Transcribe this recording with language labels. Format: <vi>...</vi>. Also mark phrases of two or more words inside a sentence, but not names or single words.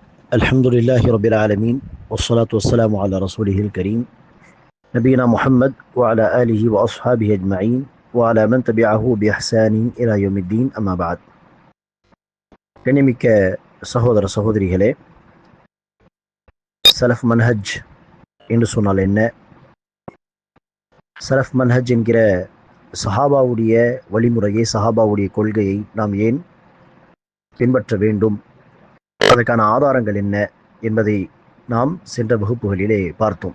<ar>الحمد لله رب العالمين والصلاة والسلام على رسوله الكريم نبينا محمد وعلى آله وأصحابه أجمعين وعلى من تبعه بإحسان إلى يوم الدين أما بعد</ar> <ta>கண்ணியமிக்க சகோதர சகோதரிகளே,</ta> <ar>سلف منهج</ar> <ta>என்று சொன்னால் என்ன?</ta> <ar>سلف منهج</ar> <ta>என்கிற சஹாபாவுடைய வழிமுறையை, சஹாபாவுடைய கொள்கையை நாம் ஏன் பின்பற்ற வேண்டும், அதற்கான ஆதாரங்கள் என்ன என்பதை நாம் சென்ற வகுப்புகளிலே பார்த்தோம்.</ta>